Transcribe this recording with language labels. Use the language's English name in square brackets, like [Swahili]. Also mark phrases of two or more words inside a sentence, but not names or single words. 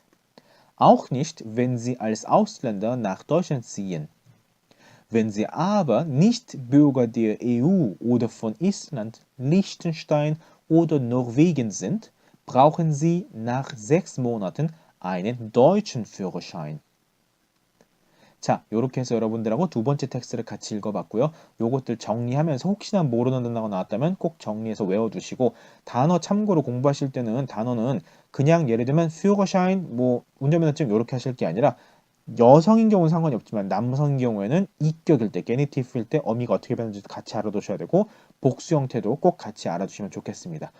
[German] Auch nicht, wenn sie als Ausländer nach Deutschland ziehen. Wenn sie aber nicht Bürger der EU oder von Island, Liechtenstein oder Norwegen sind, brauchen sie nach 6 Monaten einen deutschen Führerschein. [Korean] 자, 이렇게 해서 여러분들하고 두 번째 텍스트를 같이 읽어봤고요. 요것들 정리하면서 혹시나 모르는 단어가 나왔다면 꼭 정리해서 외워두시고 단어 참고로 공부하실 때는 단어는 그냥 예를 들면 Führerschein, 뭐 운전면허증 이렇게 하실 게 아니라 여성인 경우는 상관이 없지만 남성인 경우에는 이격일 때, 게니티브일 때 어미가 어떻게 변하는지 같이 알아두셔야 되고 복수 형태도 꼭 같이 알아두시면 좋겠습니다.